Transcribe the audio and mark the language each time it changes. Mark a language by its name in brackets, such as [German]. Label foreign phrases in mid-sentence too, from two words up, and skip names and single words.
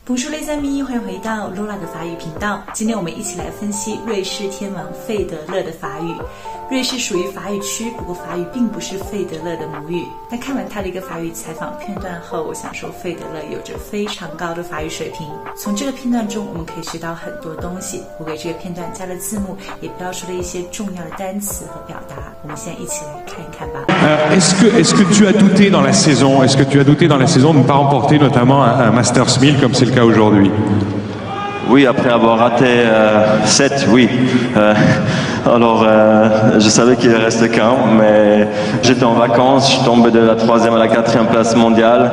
[French] Bonjour les amis， [Chinese] 欢迎回到 Lola 的法语频道。今天我们一起来分析瑞士天王费德勒的法语。瑞士属于法语区，不过法语并不是费德勒的母语。在看完他的一个法语采访片段后，我想说费德勒有着非常高的法语水平。从这个片段中，我们可以学到很多东西。我给这个片段加了字幕，也标出了一些重要的单词和表达。我们现在一起来看一看吧。 [French] Est-ce que tu as douté dans la saison? Est-ce que tu as douté dans la saison de ne pas remporter notamment un Masters 1000 comme c'est le cas aujourd'hui? Oui, après avoir raté 7, oui. Alors, je savais qu'il reste qu'un, mais j'étais en vacances, je suis tombé de la 3e à la 4e place mondiale.